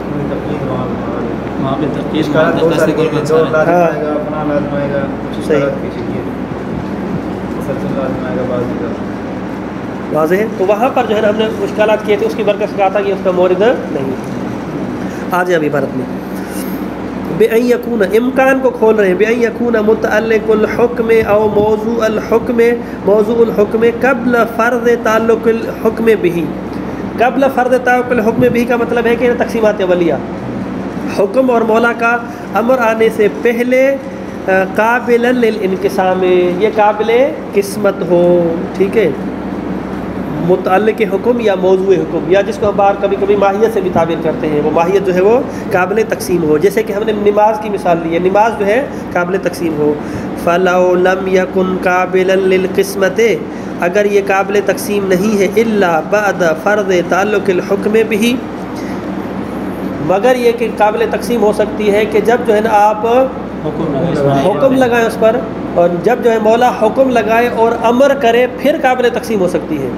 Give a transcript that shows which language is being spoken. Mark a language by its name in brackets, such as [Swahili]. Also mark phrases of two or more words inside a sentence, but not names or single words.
[Urdu] واضح ہے. تو وہاں پر جو ہے نا ہم نے مشکلات کیے تھے، اس کی برکت سے کہا تھا کہ اس کا مورد نہیں. آ جائے ابھی عبارت میں [Arabic] بأن یکون [Urdu] امکان کو کھول رہے ہیں [Arabic] بأن یکون متعلق الحکم او موضوع الحکم قبل فرض تعلق الحکم به. قبل فرض تعلق الحکم به [Urdu] کا مطلب ہے کہ تقسیمات اولیہ حکم اور مولا کا امر آنے سے پہلے [Arabic] قابل للانقسام، [Urdu] یہ قابل قسمت ہو. ٹھیک ہے، متعلق حکم یا موضوع حکم، یا جس کو ہم بار کبھی کبھی ماہیت سے بھی تعبیر کرتے ہیں، وہ ماہیت جو ہے وہ قابل تقسیم ہو. جیسے کہ ہم نے نماز کی مثال لی ہے، نماز جو ہے قابل تقسیم ہو. [Arabic] فَلَوْ لَمْ يَكُنْ قَابِلًا لِلْقِسْمَةِ، [Urdu] اگر یہ قابل تقسیم نہیں ہے [Arabic] الا بعد فرض تعلق الحکم به، [Urdu] مگر یہ کہ قابل تقسیم ہو سکتی ہے کہ جب جو ہے نا آپ حکم لگائیں اس پر، اور جب جو ہے مولا حکم لگائے اور امر کرے پھر قابل تقسیم ہو سکتی ہے.